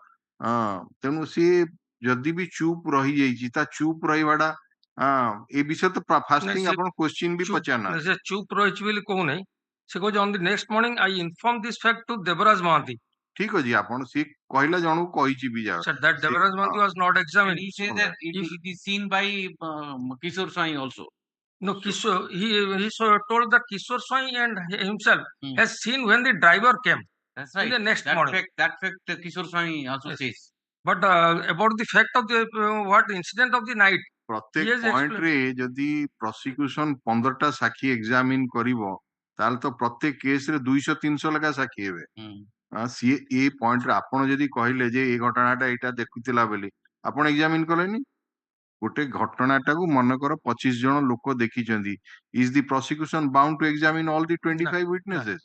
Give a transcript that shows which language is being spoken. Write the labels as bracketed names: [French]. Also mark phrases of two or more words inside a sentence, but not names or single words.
[Odia] ତେଣୁ ସିଏ ଯଦି ବି ଚୁପ୍ ରହିଯାଇଛି, ତା ଚୁପ୍ ରହିବାଟା ଏ ବିଷୟ ତ [English] first thing [Odia] ଆପଣ କ୍ୱେଶ୍ଚିନ୍ ବି ପଚାରିନାହାନ୍ତି। ସେ ଚୁପ୍ ରହିଛି ବୋଲି କହୁନାହିଁ, ସେ କହୁଛି [English] on the next morning I inform this fact to ଦେବରାଜ ମହାନ୍ତି। [Odia] ଠିକ ଅଛି, ଆପଣ ସିଏ କହିଲା ଜଣକୁ କହିଛି ବି ଯାହା। [English] Sir, that Devaraj Mantri was not examined. He says that it is seen by Kishore Swami also. No, Kishore, he told that Kishore Swami and himself has seen when the driver came. That's right. In the next that morning. fact Kishore Swami also says. But about the fact of the what incident of the night, [Odia] ପ୍ରତ୍ୟେକ [English] Yes, [Odia] ପଏଣ୍ଟ ରେ ଯଦି ପ୍ରସିକ୍ୟୁସନ 15ଟା ସାକ୍ଷୀ ଏକ୍ସାମିନ କରିବ, ତାହେଲେ ତ ପ୍ରତ୍ୟେକ କେସ ରେ 200-300 ଲେଖା ସାକ୍ଷୀ ହେବେ। ସିଏ ଏ ପଏଣ୍ଟରେ ଆପଣ ଯଦି କହିଲେ ଯେ ଏ ଘଟଣାଟା ଏଇଟା ଦେଖୁଥିଲା ବୋଲି, ଆପଣ ଏକ୍ସାମିନ କଲେନି। ଗୋଟେ ଘଟଣାଟାକୁ ମନେକର 25 ଜଣ ଲୋକ ଦେଖିଛନ୍ତି, [English] is the prosecution bound to examine all the 25 witnesses.